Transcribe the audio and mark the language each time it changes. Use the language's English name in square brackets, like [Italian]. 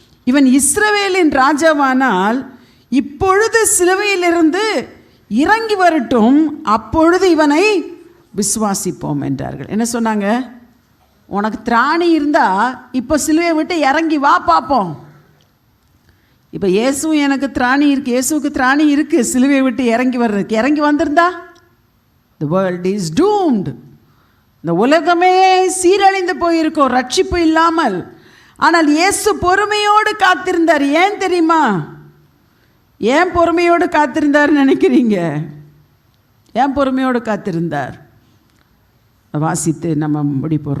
[Tamil] இவன் இஸ்ரவேலின் ராஜாவானால் இப்பொழுது சிலுவையிலிருந்து இறங்கி வரட்டும், அப்பொழுது இவனை விசுவாசிப்போம் என்றார்கள். என்ன சொன்னாங்க? உனக்கு திராணி இருந்தால் இப்போ சிலுவையை விட்டு இறங்கி வா பார்ப்போம். இப்போ இயேசுவும் எனக்கு திராணி இருக்குது, இயேசுவுக்கு திராணி இருக்குது சிலுவையை விட்டு இறங்கி வர்றதுக்கு. இறங்கி வந்திருந்தா [English] the world is doomed. [Tamil] இந்த உலகமே சீரழிந்து போயிருக்கும் ரட்சிப்பு இல்லாமல். ஆனால் இயேசு பொறுமையோடு காத்திருந்தார். ஏன் தெரியுமா? ஏன் பொறுமையோடு காத்திருந்தார்னு நினைக்கிறீங்க? ஏன் பொறுமையோடு காத்திருந்தார்? வாசித்து நம்ம முடிப்போம்.